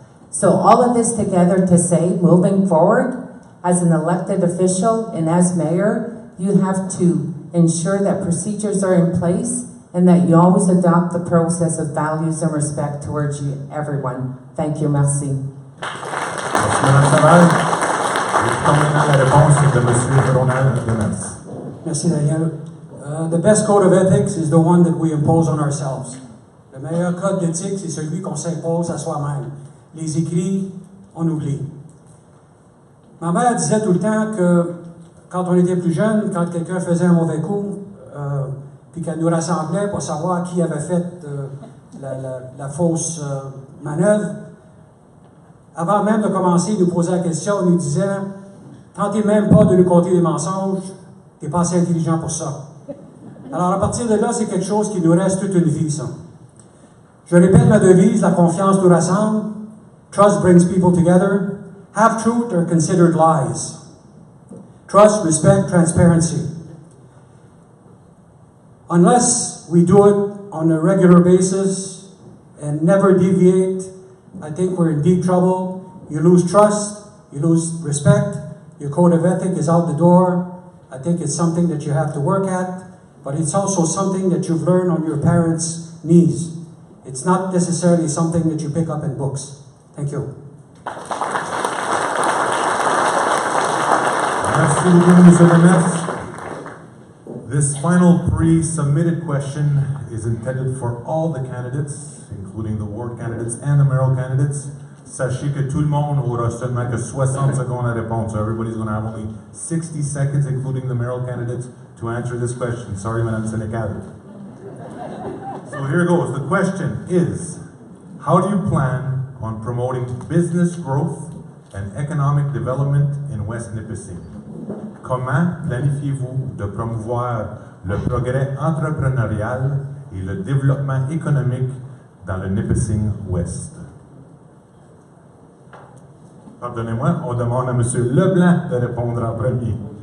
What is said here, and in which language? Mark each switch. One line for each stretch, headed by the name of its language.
English: So all of this together to say, moving forward, as an elected official and as mayor, you have to ensure that procedures are in place and that you always adopt the process of values and respect towards you, everyone. Thank you, merci.
French: Merci, Mme Savage. Écoutons maintenant la réponse de M. Ronald Demers. Merci, Daniel.
English: The best code of ethics is the one that we impose on ourselves.
French: Le meilleur code d'éthique, c'est celui qu'on s'impose à soi-même. Les écrits, on oublie. Ma mère disait tout le temps que quand on était plus jeune, quand quelqu'un faisait un mauvais coup, puis qu'elle nous rassemblait pour savoir qui avait fait la fausse manœuvre, avant même de commencer, il nous posait la question, il nous disait « Tentez même pas de nous conter des mensonges, t'es pas assez intelligent pour ça. » Alors à partir de là, c'est quelque chose qui nous reste toute une vie, ça. Je répète ma devise, la confiance nous rassemble.
English: Trust brings people together. Half-truth are considered lies. Trust, respect, transparency. Unless we do it on a regular basis and never deviate, I think we're in deep trouble. You lose trust, you lose respect, your code of ethic is out the door. I think it's something that you have to work at, but it's also something that you've learned on your parents' knees. It's not necessarily something that you pick up in books. Thank you.
French: Merci beaucoup, Monsieur le maire.
English: This final pre-submitted question is intended for all the candidates, including the ward candidates and the mayoral candidates.
French: Sachez que tout le monde aura seulement que 60 secondes à répondre,
English: so everybody's going to have only 60 seconds, including the mayoral candidates, to answer this question. Sorry, Madame Sénécal. So here goes. The question is, how do you plan on promoting business growth and economic development in West Nipissing?
French: Comment planifiez-vous de promouvoir le progrès entrepreneurial et le développement économique dans le Nipissing Ouest? Pardonnez-moi, on demande à M. Leblanc de répondre en premier.